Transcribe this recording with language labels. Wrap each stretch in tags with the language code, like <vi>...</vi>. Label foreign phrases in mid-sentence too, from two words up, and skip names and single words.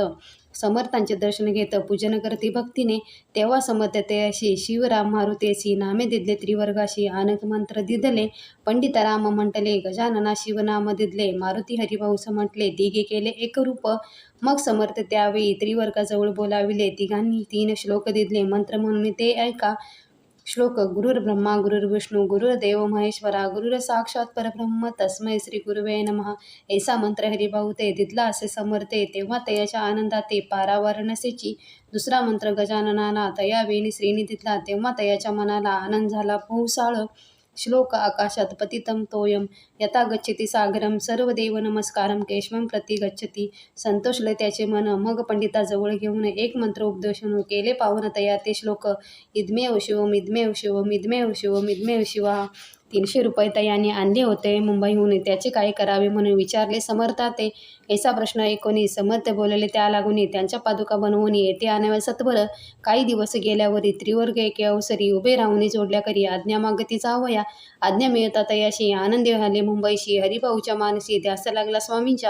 <mr>समर्थांचे दर्शन घेत पूजन करते भक्तीने. तेव्हा समर्थ तयाशी शिवराम मारुतेसी नामे दिदले त्रिवर्गाशी. अनेक मंत्र दिदले पंडित राम म्हटले. गजानना शिवनाम दिदले. मारुती हरिभाऊ म्हटले. तिघे केले एक रूप. मग समर्थ त्यावेळी त्रिवर्गाजवळ बोलाविले. तिघांनी 3 श्लोक दिदले. मंत्र म्हणून ते ऐका. श्लोक.</mr> <sa>गुरुर्ब्रह्मा गुरुर्विष्णू गुरुर्देव महेश्वरा गुरुर साक्षात परब्रह्म तस्मै श्री गुरुवे नमः.</sa> <mr>ऐसा मंत्र हरिभाऊ ते दिदला असे समर्थे. तेव्हा तयाच्या आनंदाते पारावार नसेची. दुसरा मंत्र गजाननाला तयावेळी श्रीनी दिदला. तेव्हा तयाच्या मनाला आनंद झाला बहुसाळ. श्लोक.</mr> <sa>आकाशात पतितं तोयम यथा गच्छति सागरम सर्वदेव नमस्कारम केशवम प्रति गच्छति.</sa> <mr>संतोषले त्याचे मन. मग पंडिताजवळ घेऊन एक मंत्र उपदेशून केले पावन तया ते श्लोक.</mr> <sa>इदमेव शिवम इदमेव शिवम इदमेव शिवम इदमेव शिवा.</sa> <mr>300 रुपये तयाने आणले होते मुंबईहून. त्याचे काय करावे म्हणून विचारले समर्था ते. ऐसा प्रश्न ऐकून समर्थ बोलले त्या लागून त्यांच्या पादुका बनवून येथे आणाव्या सत्वर. काही दिवस गेल्यावरी त्रिवर्ग एके अवसरी उभे राहून जोडल्या करी आज्ञा मागती जावया. आज्ञा मिळता तयाशी आनंदी झाले मुंबईशी. हरिभाऊच्या मानसी ध्यास लागला स्वामींच्या.</mr>